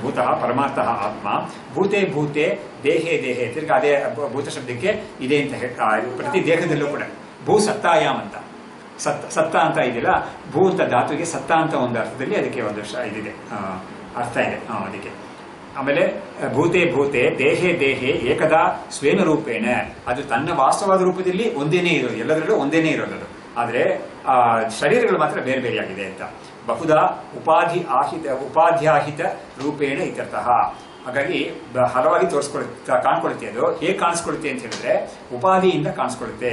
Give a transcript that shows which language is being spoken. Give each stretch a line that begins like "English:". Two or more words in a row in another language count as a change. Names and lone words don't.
Sanskrit: ಭೂತಃ ಪರಮಾರ್ಥಃ ಆತ್ಮ ಭೂತೆ ಭೂತೆ ದೇಹೇ ದೇಹೆ,
Kannada: ತಿರ್ಗಿ ಅದೇ ಭೂತ ಶಬ್ದಕ್ಕೆ ಇದೆ ಅಂತ ಪ್ರತಿ ದೇಹದಲ್ಲೂ ಕೂಡ
Sanskrit: ಭೂ ಸತ್ತಾಯಾಮ್
Kannada: ಅಂತ ಸತ್ತ ಅಂತ ಇದೆಯಲ್ಲ, ಭೂ ಅಂತ ಧಾತುವಿಗೆ ಸತ್ತ ಅಂತ ಒಂದು ಅರ್ಥದಲ್ಲಿ ಅದಕ್ಕೆ ಒಂದು ಇದಿದೆ, ಅರ್ಥ ಇದೆ ಅದಕ್ಕೆ.
Sanskrit: ಆಮೇಲೆ ಭೂತೆ ಭೂತೆ ದೇಹೇ ದೇಹೆ ಏಕದಾ ಸ್ವೇನ ರೂಪೇಣ,
Kannada: ಅದು ತನ್ನ ವಾಸ್ತವಾದ ರೂಪದಲ್ಲಿ ಒಂದೇನೇ ಇರೋದು, ಎಲ್ಲದರಲ್ಲೂ ಒಂದೇನೇ ಇರೋದು. ಆದ್ರೆ ಶರೀರಗಳು ಮಾತ್ರ ಬೇರೆ ಬೇರೆಯಾಗಿದೆ ಅಂತ.
Sanskrit: ಬಹುಧಾ ಉಪಾಧ್ಯಾಹಿತ ರೂಪೇಣ ಇತ್ಯರ್ಥಃ.
Kannada: ಹಾಗಾಗಿ ಹಲವಾಗಿ ಕಾಣಿಸ್ಕೊಳ್ಳುತ್ತೆ. ಅದು ಹೇಗೆ ಕಾಣಿಸ್ಕೊಳ್ಳುತ್ತೆ ಅಂತ ಹೇಳಿದ್ರೆ ಉಪಾಧಿಯಿಂದ ಕಾಣಿಸ್ಕೊಳ್ಳುತ್ತೆ.